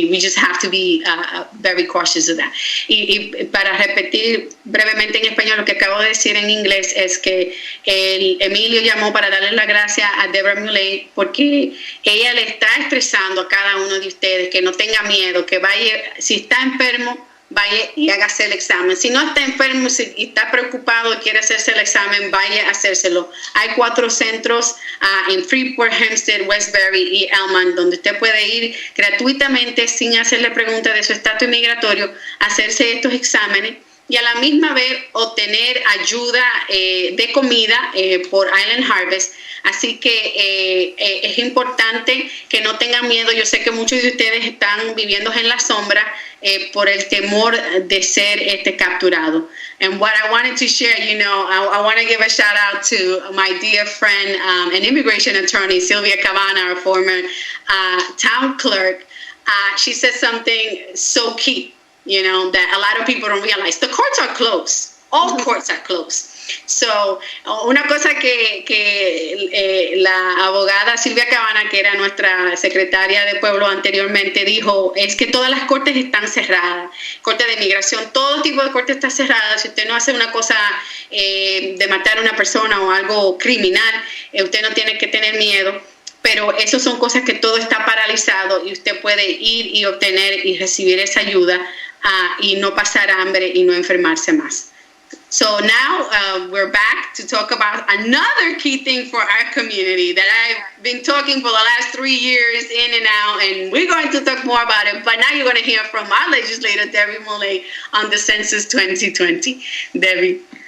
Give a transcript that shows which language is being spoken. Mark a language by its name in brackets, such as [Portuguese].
[English] We just have to be very cautious of that. [Spanish] Y para repetir brevemente en español lo que acabo de decir en inglés, es que Emilio llamó para darle las gracias a Debra Mule, porque ella le está estresando a cada uno de ustedes que no tenga miedo, que vaya, si está enfermo, vaya y hágase el examen. Si no está enfermo y está preocupado y quiere hacerse el examen, vaya a hacérselo. Hay 4 centros en Freeport, Hempstead, Westbury y Elman, donde usted puede ir gratuitamente, sin hacerle preguntas de su estatus migratorio, hacerse estos exámenes y a la misma vez obtener ayuda de comida por Island Harvest. Así que es importante que no tengan miedo. Yo sé que muchos de ustedes están viviendo en la sombra por el temor de ser capturado. [English] And what I wanted to share, you know, I want to give a shout out to my dear friend and immigration attorney, Sylvia Cabana, our former town clerk. She said something so key, you know, that a lot of people don't realize. The courts are closed. All courts are closed. [Spanish] So, una cosa que la abogada Silvia Cabana, que era nuestra secretaria de Pueblo anteriormente, dijo es que todas las cortes están cerradas, corte de migración, todo tipo de corte está cerrada. Si usted no hace una cosa de matar a una persona o algo criminal, usted no tiene que tener miedo. Pero eso son cosas que todo está paralizado y usted puede ir y obtener y recibir esa ayuda y no pasar hambre y no enfermarse más. [English] So now we're back to talk about another key thing for our community that I've been talking for the last 3 years in and out, and we're going to talk more about it. But now you're going to hear from our legislator, Debbie Mule, on the Census 2020. Debbie.